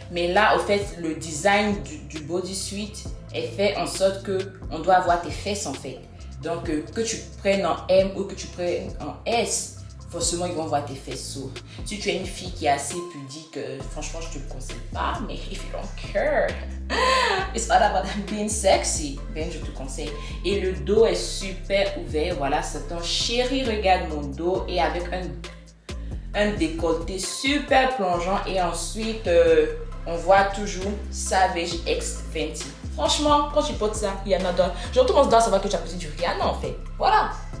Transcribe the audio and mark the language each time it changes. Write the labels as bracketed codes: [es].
[fr] Mais là, au fait, le design du bodysuit est fait en sorte qu'on doit avoir tes fesses en fait. Donc, que tu prennes en M ou que tu prennes en S, forcément, ils vont voir tes fesses s'ouvrir. Si tu es une fille qui est assez pudique, franchement, je ne te le conseille pas. [en] Mais if you don't care, it's all about being sexy, [fr] ben je te conseille. Et le dos est super ouvert. Voilà, c'est un chéri, regarde mon dos. Et avec un décolleté super plongeant. Et ensuite, on voit toujours Savage X Fenty. Franchement, quand tu portes ça, Rihanna doit... Genre, tout le monde doit savoir que tu as porté du Rihanna en fait. Voilà.